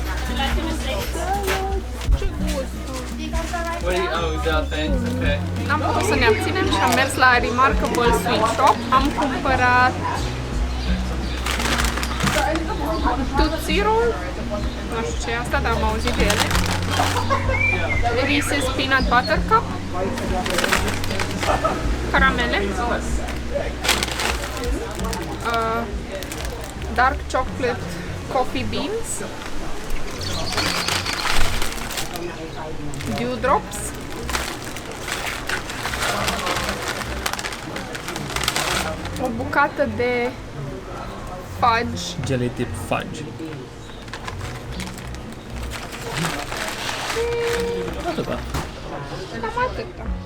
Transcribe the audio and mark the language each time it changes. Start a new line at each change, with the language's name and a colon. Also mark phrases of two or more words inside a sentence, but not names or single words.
Romanian: Ce gust! N-am putut să ne abținem și am mers la Remarkable Sweet Shop. Am cumpărat Tootsie Roll, nu știu ce e asta, dar am auzit de ele. Reese's Peanut Butter Cup, caramele, Dark Chocolate Coffee Beans, Dewdrops, o bucată de fudge, Jelly tip fudge. Atâta. cam atâta.